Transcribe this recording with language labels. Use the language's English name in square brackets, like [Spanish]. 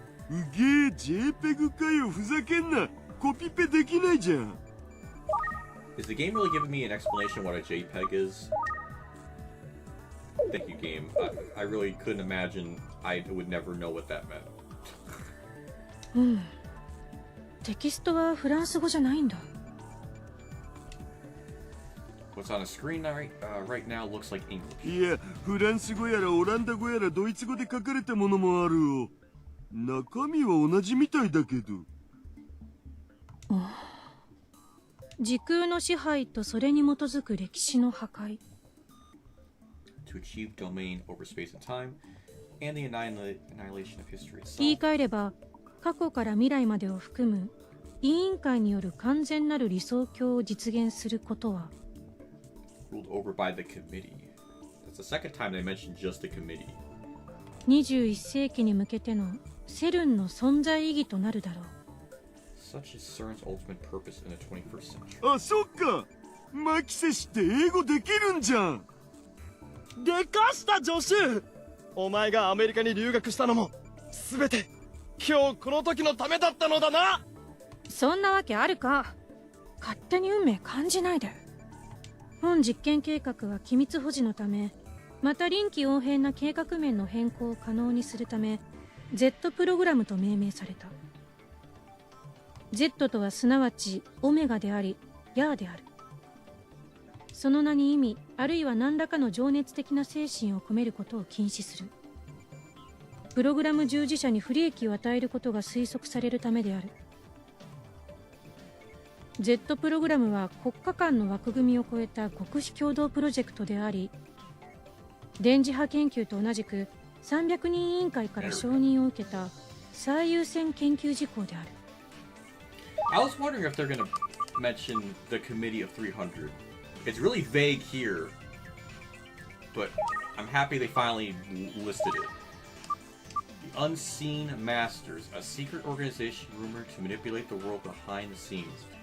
[Japanese] うげえ JPEG かよ、ふざけんな。コピペできないじゃん。 [English] Is the game really giving me an explanation what a JPEG is? Thank you, game. I really couldn't imagine I would never know what that meant. [Japanese] うん。テキストはフランス語じゃないんだ。 [English] What's on the screen right now looks like English. [Japanese] いや、フランス語やらオランダ語やらドイツ語で書かれたものもあるよ。中身は同じみたいだけど。時空の支配とそれに基づく歴史の破壊。 [English] To achieve domain over space and time, and the annihilation of history itself. [Japanese] 言い換えれば、過去から未来までを含む委員会による完全なる理想郷を実現することは。 [English] Ruled over by the committee. That's the second time they mentioned just the committee. [Japanese] 21世紀に向けてのセルンの存在意義となるだろう。 [English] Such is CERN's ultimate purpose in the 21st century. [Japanese] あ、そっか。マキセ氏って英語できるんじゃん。でかした助手。お前がアメリカに留学したのも全て今日この時のためだったのだな。そんなわけあるか。勝手に運命感じないで。本実験計画は機密保持のため、また臨機応変な計画面の変更を可能にするため Z プログラムと命名された。 Z とはすなわちオメガでありヤーである。その名に意味あるいは何らかの情熱的な精神を込めることを禁止する。プログラム従事者に不利益を与えることが推測されるためである。 Z プログラムは国家間の枠組みを超えた極秘共同プロジェクトであり、電磁波研究と同じく300人委員会から承認を受けた最優先研究事項である。 [English] I was wondering if they're going to mention the Committee of 300. It's really vague here, but I'm happy they finally listed it. The Unseen Masters, a secret organization rumored to manipulate the world behind the scenes.